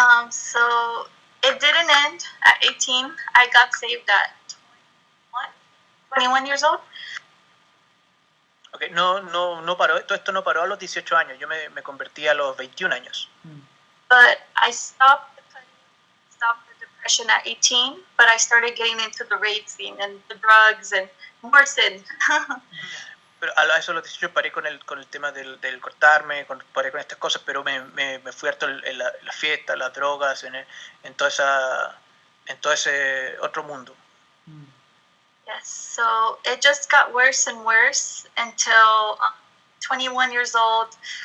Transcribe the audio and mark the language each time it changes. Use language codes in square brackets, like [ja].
[en] So it didn't end at 18. I got saved at 21 years old. [es] Okay, no paró, todo esto no paró a los 18 años, yo me convertí a los 21 años. [en] But I stopped the depression at 18, but I started getting into the rave scene and the drugs and more sin. [es] Pero a eso a los 18 paré con el tema del cortarme, paré con estas cosas, pero me fui harto en la fiesta, las drogas, en todo ese otro mundo. [en] Yes, so it just got worse and worse until 21 years old.